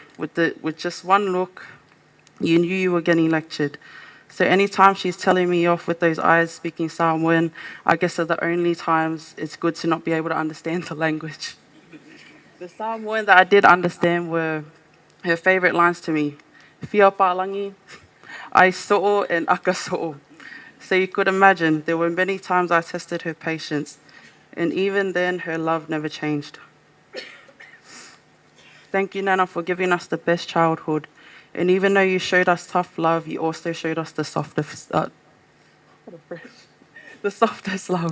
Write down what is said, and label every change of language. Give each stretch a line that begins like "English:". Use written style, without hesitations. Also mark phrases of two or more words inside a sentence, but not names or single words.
English: With just one look, you knew you were getting lectured. So anytime she's telling me off with those eyes speaking Samoan, I guess are the only times it's good to not be able to understand the language. The Samoan that I did understand were her favorite lines to me.
Samoan: Fia pālangi, ai so'o and aka so'o.
English: So you could imagine there were many times I tested her patience, and even then her love never changed. Thank you, Nana, for giving us the best childhood. And even though you showed us tough love, you also showed us the softest love.